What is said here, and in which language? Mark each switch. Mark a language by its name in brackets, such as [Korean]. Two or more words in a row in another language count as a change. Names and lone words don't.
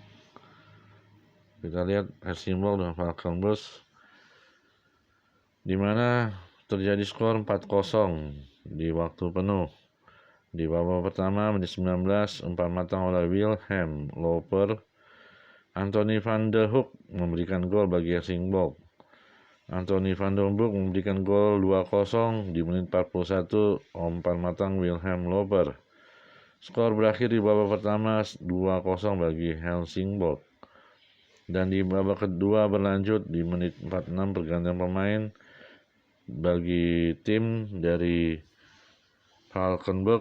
[Indonesian] Kita lihat Helsingborg dan Valkenburg, di mana terjadi skor 4-0 di waktu penuh. Di babak pertama menit 19 umpan matang oleh Wilhelm Loper. Anthony van der Hoek memberikan gol bagi Helsingborg. Anthony van der Hoek memberikan gol 2-0 di menit 41 umpan matang Wilhelm Loper. Skor berakhir di babak pertama 2-0 bagi Helsingborg. Dan di babak kedua berlanjut di menit 46 pergantian pemain bagi tim dari Valkenburg.